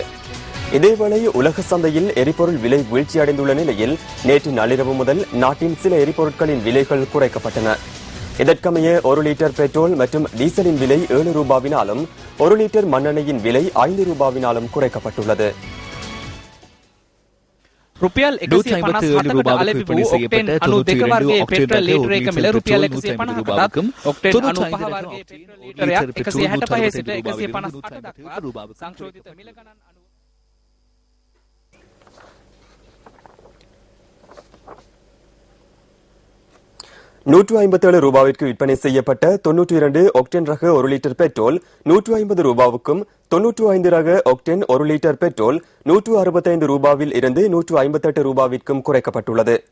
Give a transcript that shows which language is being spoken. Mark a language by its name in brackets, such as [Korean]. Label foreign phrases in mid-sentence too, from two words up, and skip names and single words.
[Tamil] இதேவேளை உலக சந்தையில் எரிபொருள் விலை வீழ்ச்சியடைந்துள்ள நிலையில் நேற்று நள்ளிரவு முதல் நாட்டின் சில எரிபொருட்களின் விலைகள் குறைக்கப்பட்டன. இதற்கமைய 1 லிட்டர் பெட்ரோல் மற்றும் டீசலின் விலை 7 ரூபாவினாலும் 1 லிட்டர் மண்ணெண்ணெயின் விலை 5 ரூபாவினாலும் குறைக்கப்பட்டுள்ளது. [Sinhala] රුපියල් 157කට අලෙවි වූ ඔක්ටේන් 92 වර්ගයේ පෙට්‍රල් ලීටර එක මිල රුපියල් 150කටත් ඔක්ටේන් 95 වර්ගයේ පෙට්‍රල් ලීටරයක් 165 සිට 158 දක්වා සංශෝධිත මිල ගණන් [Tamil] 157 ரூபாவிற்கு விற்பனை செய்யப்பட்ட 92 ஒக்டேன் ரக 1 லிட்டர் பெட்ரோல் 150 ரூபாவுக்கும் 95 ரக ஒக்டேன் 1 லிட்டர் பெட்ரோல் 165 ரூபாவில் இருந்து 158 ரூபாவிற்கும் குறைக்கப்பட்டுள்ளது.